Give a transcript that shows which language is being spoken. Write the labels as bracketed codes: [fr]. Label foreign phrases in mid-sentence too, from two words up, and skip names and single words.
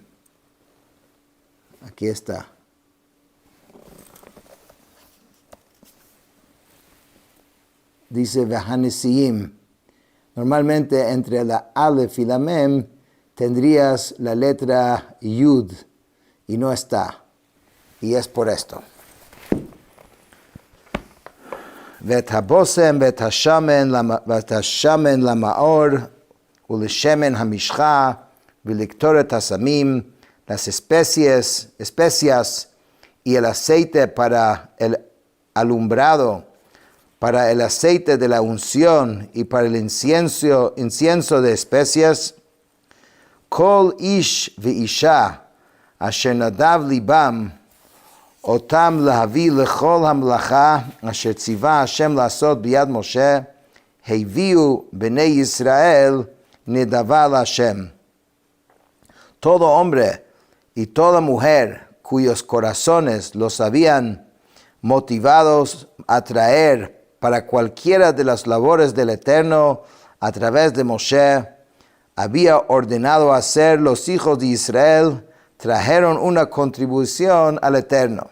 [es] Aquí está. Dice Vahanesiim. Normalmente entre la Aleph y la Mem tendrías la letra Yud y no está. Y es por esto. [he] ואת הבושם ואת השמן למאור ולשמן המשחה ולקטורת הסמים, [es] las especias y el aceite para el alumbrado, para el aceite de la unción y para el incienso de especias. [he] כל איש ואשה אשר נדב לבם אותם להביא לכל המלאכה אשר ציווה השם לעשות ביד משה, הביאו בני ישראל נדבה להשם. [es] Todo hombre y toda mujer cuyos corazones los habían motivados a traer para cualquiera de las labores del Eterno a través de Moshe, había ordenado hacer los hijos de Israel, trajeron una contribución al Eterno.